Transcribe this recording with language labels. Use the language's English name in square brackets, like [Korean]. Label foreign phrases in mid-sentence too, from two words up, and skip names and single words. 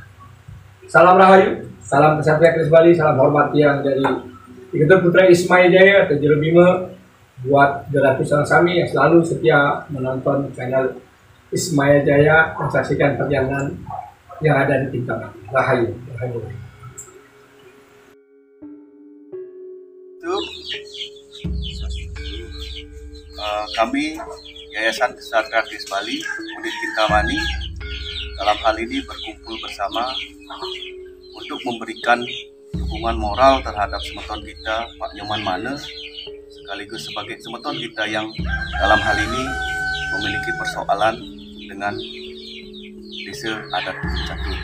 [Indonesian] Salam Rahayu, salam Kesatria Keris Bali, salam hormat yang dari Diketur Putra Ismaya Jaya atau Jero Bima, buat 200 Rangsami yang selalu setia menonton channel Ismaya Jaya, menyaksikan perjalanan yang ada di tingkat Rahayu. Rahayu. Kami Yayasan Kesatria Keris Bali Unit Kintamani dalam hal ini berkumpul bersama untuk memberikan dukungan moral terhadap semeton kita Pak Nyoman Mane, sekaligus sebagai semeton kita yang dalam hal ini memiliki persoalan dengan Desa Adat Catur.